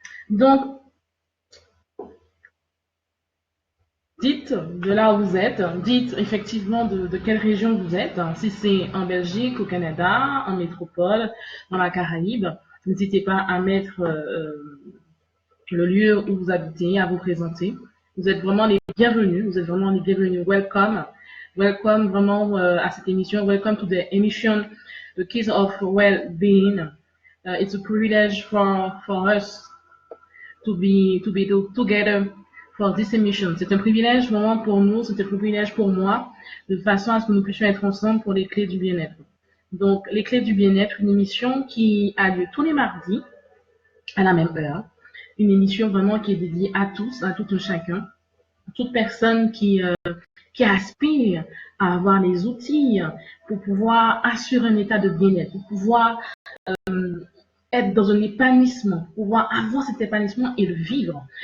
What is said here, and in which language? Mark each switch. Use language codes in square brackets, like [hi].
[fr] Donc, dites de là où vous êtes, dites effectivement de quelle région vous êtes, si c'est en Belgique, au Canada, en métropole, dans la Caraïbe. N'hésitez pas à mettre le lieu où vous habitez, à vous présenter. Vous êtes vraiment les bienvenus. Vous êtes vraiment les bienvenus. [en] Welcome. Welcome [fr] vraiment à cette émission. [en] Welcome to the emission, The Keys of Well-Being. It's a privilege for us to be together for this emission. [fr] C'est un privilège vraiment pour nous, c'est un privilège pour moi, de façon à ce que nous puissions être ensemble pour les clés du bien-être. Donc, les clés du bien-être, une émission qui a lieu tous les mardis à la même heure. Une émission vraiment qui est dédiée à tous, à tout un chacun, toute personne qui aspire à avoir les outils pour pouvoir assurer un état de bien-être, pour pouvoir être dans un épanouissement, pouvoir avoir cet épanouissement et le vivre.